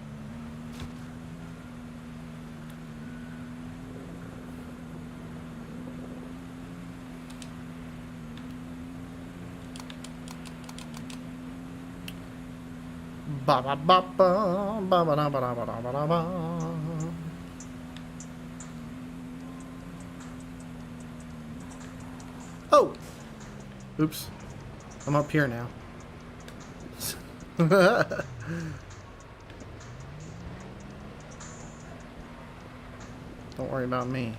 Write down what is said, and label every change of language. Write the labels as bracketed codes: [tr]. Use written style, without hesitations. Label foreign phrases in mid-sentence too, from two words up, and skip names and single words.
[en] Ba ba ba ba ba ba ba ba ba ba ba ba. Oh! Oops. I'm up here now. Don't worry about me.